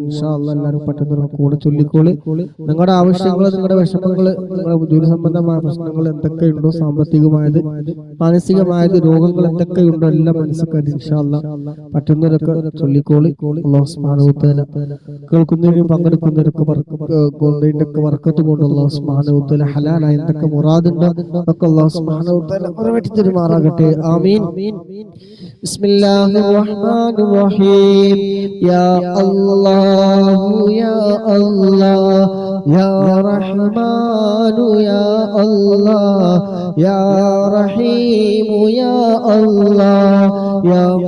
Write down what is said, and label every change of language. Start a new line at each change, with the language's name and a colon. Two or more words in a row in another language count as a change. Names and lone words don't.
Arabic: إن شاء الله
Malayalam: എല്ലാവരും പറ്റുന്നവരൊക്കെ കൂടെ ചൊല്ലിക്കോളി. നിങ്ങളുടെ ആവശ്യങ്ങൾ, നിങ്ങളുടെ വിഷമങ്ങൾ, നിങ്ങളുടെ ജോലി സംബന്ധമായ പ്രശ്നങ്ങൾ എന്തൊക്കെയുണ്ടോ, സാമ്പത്തികമായത്, മാനസികമായത്, രോഗങ്ങൾ എന്തൊക്കെയുണ്ടോ എല്ലാം മനസ്സിലാക്കി
Arabic: إن شاء الله
Malayalam: പറ്റുന്നവരൊക്കെ ചൊല്ലിക്കോളി.
Arabic: الله سبحانه وتعالى
Malayalam: കേൾക്കുന്നവരും പങ്കെടുക്കുന്നവരൊക്കെ ബർക്കത്ത് കൊണ്ട്
Arabic: الله سبحانه وتعالى
Malayalam: ഹലാലായ എന്തൊക്കെ മുറാദുണ്ടോ ഒക്കെ
Arabic: الله سبحانه وتعالى
Malayalam: നിറവേറ്റി തരുമാറാകട്ടെ. ആമീൻ.
Arabic: بسم الله الرحمن الرحيم. يا الله يا الله يا رحمن يا الله يا رحيم يا الله يا